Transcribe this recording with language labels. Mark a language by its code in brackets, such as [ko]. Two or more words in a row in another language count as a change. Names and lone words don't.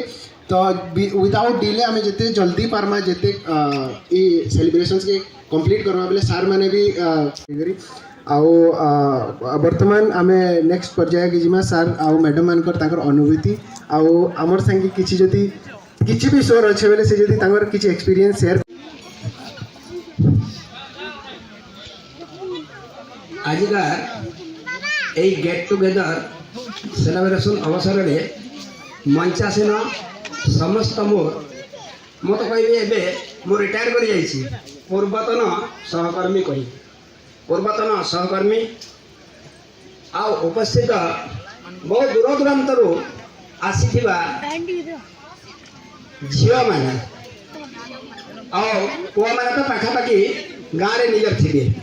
[spv] ତ [en] without delay [spv] ଆମେ ଯେତେ ଜଲ୍ଦି ପାର୍ମା ଯେତେ ଇ ସେଲିବ୍ରେସନ୍ସକେ କମ୍ପ୍ଲିଟ୍ କର୍ମା ବେଲେ ସାର୍ ମାନେ ବି ଆଉ ବର୍ତ୍ତମାନ ଆମେ ନେକ୍ସଟ ପର୍ଯ୍ୟାୟକେ ଯିମା। ସାର୍ ଆଉ ମ୍ୟାଡ଼ାମ୍ ମାନଙ୍କର ତାଙ୍କର ଅନୁଭୂତି ଆଉ ଆମର ସାଙ୍ଗେ କିଛି ଯଦି କିଛି ବି ସୋର୍ ଅଛେ ବେଲେ ସେ ଯଦି ତାଙ୍କର କିଛି [en] experience share. [or] ଆଜିକାର এই [en] get together celebration [or] ଅବସରେ ମଞ୍ଚାସୀନ ସମସ୍ତ ମୁଁ ତ କହିବି ଏବେ ମୁଁ ରିଟାୟାର କରିଯାଇଛି। ପୂର୍ବତନ ସହକର୍ମୀ କହିବି, ପୂର୍ବତନ ସହକର୍ମୀ ଆଉ ଉପସ୍ଥିତ ବହୁ ଦୂରଦୂରାନ୍ତରୁ ଆସିଥିବା ଝିଅମାନେ ଆଉ ପୁଅମାନେ ତ ପାଖାପାଖି ଗାଁରେ ନିଜର ଥିବେ।